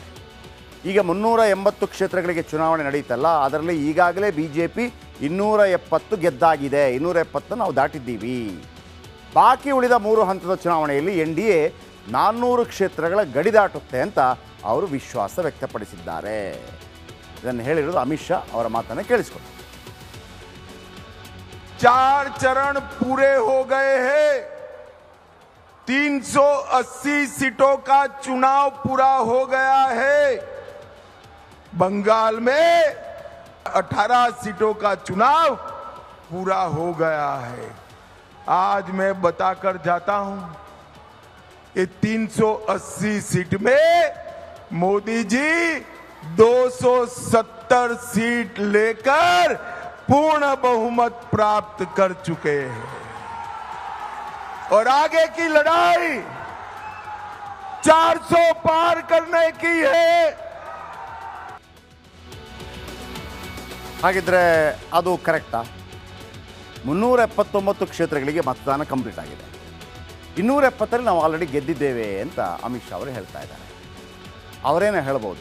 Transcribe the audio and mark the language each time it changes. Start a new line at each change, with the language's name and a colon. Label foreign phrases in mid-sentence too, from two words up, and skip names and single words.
Kannada: ಈಗ 380 ಕ್ಷೇತ್ರಗಳಿಗೆ ಚುನಾವಣೆ ನಡೆಯುತ್ತಲ್ಲ, ಅದರಲ್ಲಿ ಈಗಾಗಲೇ BJP 270 ಗೆದ್ದಾಗಿದೆ. 270 ನಾವು ದಾಟಿದ್ದೀವಿ. ಬಾಕಿ ಉಳಿದ 3 ಹಂತದ ಚುನಾವಣೆಯಲ್ಲಿ NDA 400 ಕ್ಷೇತ್ರಗಳ ಗಡಿ ದಾಟುತ್ತೆ ಅಂತ ಅವರು ವಿಶ್ವಾಸ ವ್ಯಕ್ತಪಡಿಸಿದ್ದಾರೆ. ಇದನ್ನು ಹೇಳಿರೋದು ಅಮಿತ್ ಶಾ ಅವರ ಮಾತನ್ನು ಕೇಳಿಸಿಕೊಂಡು.
Hindi: 4 चरण पूरे हो गए हैं. 380 सीटों का चुनाव पूरा हो गया है. बंगाल में 18 सीटों का चुनाव पूरा हो गया है. आज मैं बताकर जाता हूं, ये 380 सीट में मोदी जी 270 सीट लेकर पूर्ण बहुमत प्राप्त कर चुके हैं और आगे की लड़ाई 400 पार करने की है.
Kannada: ಹಾಗಿದ್ರೆ ಅದು ಕರೆಕ್ಟಾ? 379 ಕ್ಷೇತ್ರಗಳಿಗೆ ಮತದಾನ ಕಂಪ್ಲೀಟ್ ಆಗಿದೆ. 270ರಲ್ಲಿ ನಾವು ಆಲ್ರೆಡಿ ಗೆದ್ದಿದ್ದೇವೆ ಅಂತ ಅಮಿತ್ ಶಾ ಅವರು ಹೇಳ್ತಾ ಇದ್ದಾರೆ. ಅವರೇನೇ ಹೇಳ್ಬೋದು.